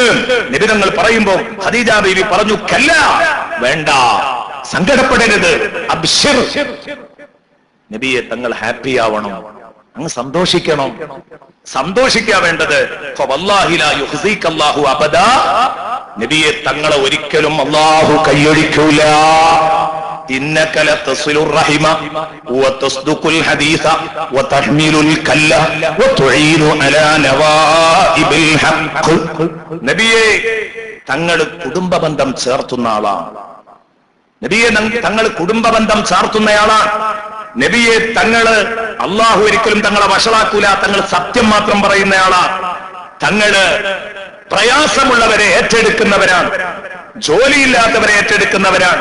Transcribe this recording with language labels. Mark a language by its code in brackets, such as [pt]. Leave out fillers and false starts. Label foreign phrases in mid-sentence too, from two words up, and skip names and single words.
[ml] നബി തങ്ങൾ പറയുമ്പോൾ ഖദീജ ബീവി പറഞ്ഞു, കല്ല, വേണ്ട, സങ്കടപ്പെടരുത്, അബ്ശിർ, നബിയെ തങ്ങൾ ഹാപ്പി ആവണം, അങ്ങ് സന്തോഷിക്കണം, സന്തോഷിക്കാ വേണ്ടത്. നബിയെ തങ്ങളെ ഒരിക്കലും അല്ലാഹു കൈയൊഴിക്കൂല. [ar] إنك لتصل الرحم وتصدق الحديث وتحمل الكل وتعين على نوائب الحق. [ml] നബിയെ തങ്ങൾ കുടുംബബന്ധം ചേർത്തുന്ന ആളാണ്. നബിയെ തങ്ങൾ കുടുംബബന്ധം ചാർത്തുന്നയാളാണ്. നബിയെ തങ്ങള് അള്ളാഹു ഒരിക്കലും തങ്ങളെ വഷളാക്കൂല. തങ്ങൾ സത്യം മാത്രം പറയുന്നയാളാണ്. തങ്ങള് പ്രയാസമുള്ളവരെ ഏറ്റെടുക്കുന്നവരാണ്, ജോലിയില്ലാത്തവരെ ഏറ്റെടുക്കുന്നവരാണ്.